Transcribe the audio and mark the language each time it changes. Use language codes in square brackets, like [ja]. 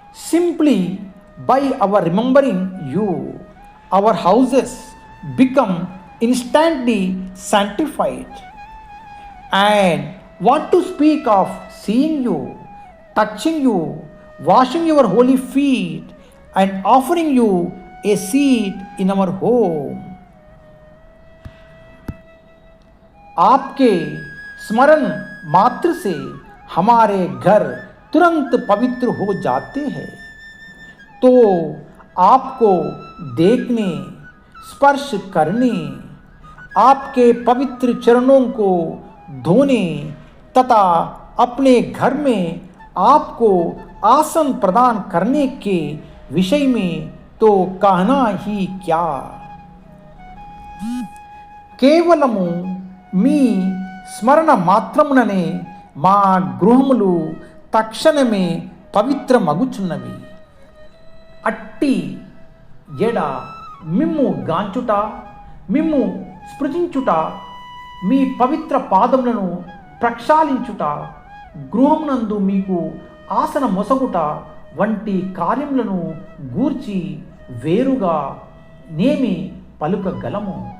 [en] Simply by our remembering you, our houses become instantly sanctified. And what to speak of seeing you, touching you, washing your holy feet, and offering you a seat in our home. [hi] आपके स्मरण मात्र से हमारे घर तुरंत पवित्र हो जाते हैं. तो आपको देखने, स्पर्श करने, आपके पवित्र चरणों को धोने तथा अपने घर में आपको आसन प्रदान करने के विषय में तो कहना ही क्या. [te] కేవలము మీ స్మరణ మాత్రముననే మా గృహములు తక్షణమే పవిత్రమగుచున్నవి. అట్టి ఎడ మిమ్ము గాంచుట, మిమ్ము స్పృశించుట, మీ పవిత్ర పాదములను ప్రక్షాళించుట, గృహమునందు మీకు ఆసన మొసగుట వంటి కార్యములను గూర్చి వేరుగా నేమి పలుకగలము.